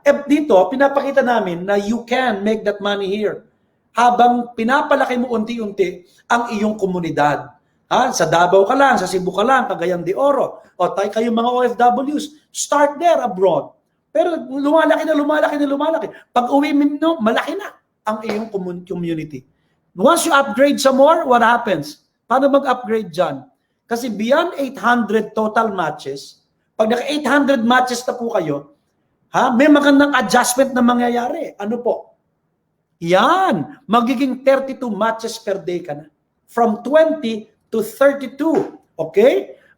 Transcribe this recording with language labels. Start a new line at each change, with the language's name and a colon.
Filipino: Dito, pinapakita namin na
English: you can make that money here.
Filipino: Habang pinapalaki mo unti-unti ang iyong komunidad. Sa Davao ka lang, sa Cebu ka lang, Cagayan de Oro. O tayo kayong mga OFWs,
English: start there abroad.
Filipino: Pero lumalaki na lumalaki na lumalaki. Pag uwi mo, malaki na ang iyong community.
English: Once you upgrade some more, what happens?
Filipino: Paano mag-upgrade dyan? Kasi
English: beyond 800 total matches,
Filipino: pag naka-800 matches na po kayo, may magandang adjustment na mangyayari. Ano po? Yan.
English: Magiging 32 matches per day ka na. From 20 to 32. Okay?